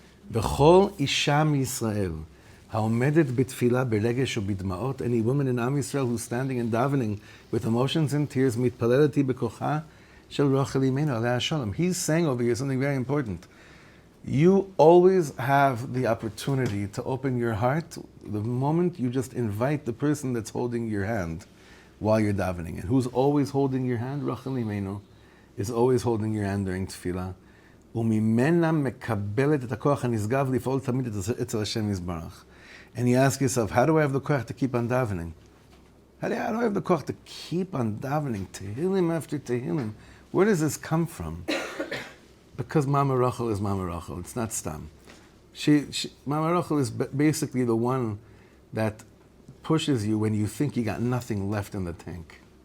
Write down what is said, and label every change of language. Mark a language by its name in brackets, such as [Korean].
[Hebrew] B'chol isha Yisrael. Ha'omedet b'tfila b'regesh u'b'dma'ot, [English] any woman in Am Yisrael who's standing and davening with emotions and tears, [Hebrew] mitpaleleti b'kocha shel Rachel Imeinu alei shalom. [English] He's saying over here something very important. You always have the opportunity to open your heart the moment you just invite the person that's holding your hand while you're davening. And who's always holding your hand? Rivka Imeinu is always holding your hand during tefillah. [Hebrew] וממנה מקבלת את הכוח הנשגב לפעול תמיד אצל השם יזברך. [English] And you ask yourself, how do I have the koach to keep on davening? How do I have the koach to keep on davening, tehillim after tehillim? Where does this come from? Because Mama Rachel is Mama Rachel. It's not stam. Mama Rachel is basically the one that pushes you when you think you got nothing left in the tank.